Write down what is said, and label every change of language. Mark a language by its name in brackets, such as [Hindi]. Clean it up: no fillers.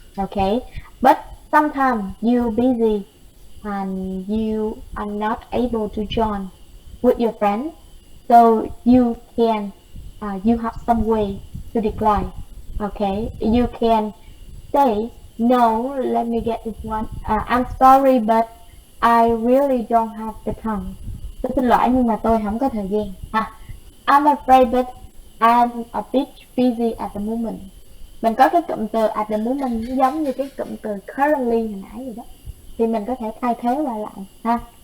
[English] Okay, but sometimes you're busy and you are not able to join with your friends, so you can you have some way to decline. Okay, you can say no, let me get this one. I'm sorry but I really don't have the time. [Vietnamese] Tôi xin lỗi nhưng mà tôi không có thời gian. [English] I'm afraid but I'm a bit busy at the moment. [Vietnamese] Mình có cái cụm từ at the moment giống như cái cụm từ currently hồi nãy vậy đó, thì mình có thể thay thế qua lại ha.